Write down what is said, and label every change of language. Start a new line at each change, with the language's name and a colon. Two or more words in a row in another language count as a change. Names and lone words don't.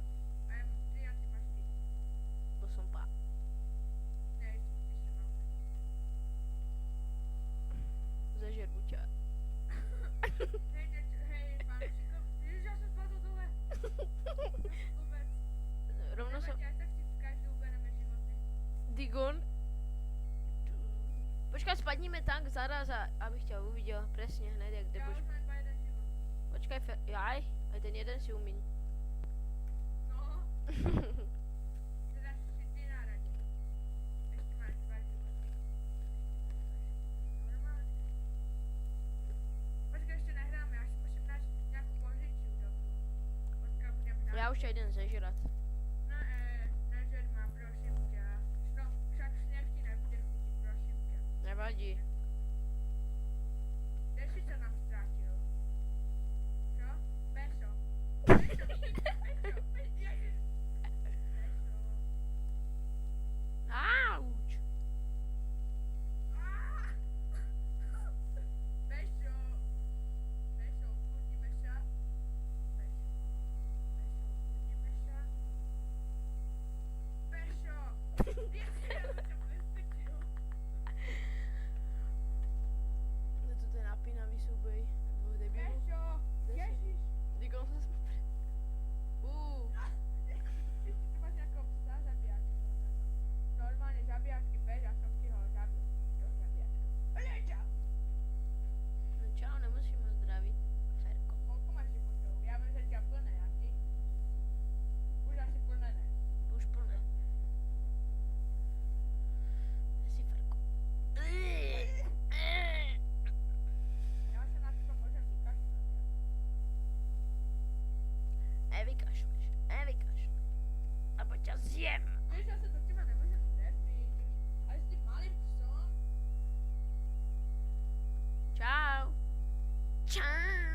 Czech: A já mám 3 a ty máš 4.
Slovak: To som pá.
Czech: Ne, ještě mám.
Slovak: Zažerbu ťa.
Czech: Hej, Pavučičko, ježiš, já jsem spadl dole. Vůbec.
Slovak: Rovno som... Nevadí, aj tak si každý ubereme životy. Digon. Počkaj, spadníme tak zaraz, abych ťa uvidel presne hned, jak kde
Czech: Já budeš.
Slovak: už mám iba jeden život. Počkaj, jaj, aj ten jeden si umiň. No,
Czech: teda si ty na radě. Ještě máš 2 životy. Normálně. Počkej, ještě nehráme, já si musím nájsť nějakou pozici dobrou. Počkej, budem hrát.
Slovak: Ja už ťa idem zežrať.
Czech: Nežer má, prosím tě. No, však sněh ti nebude chutit, prosím tě. Nevadí. Kde jsi se nám ztratil? Co? Peso. Peso. Ježiš. Peso. Auč. Peso. Peso, ukludníme se. Peso. Ukludníme se. Peso. Já jsem vystrčil.
Slovak: Je to ten napínavý súboj dvoch debilů.
Czech: Peso. Ježiš.
Slovak: Digon sa sme...
Czech: Ty máš nějakou psa zabijáčku. Normálně zabijáčky pes, já jsem si ho zabil. To zabijáčka. Leča! No čau, nemusím ho zdravit. Ferko.
Slovak: Koľko máš životov? Já mám zatiaľ plné, a ty? Už asi plné ne. Už plné. Kde si Ferko? Já se na teba môžem vykašľať. Nevykašleš. Abo ťa zjem. Vieš, ja sa do teba nemôžem trefiť. Ale s tým malým psom? Čau. Čau.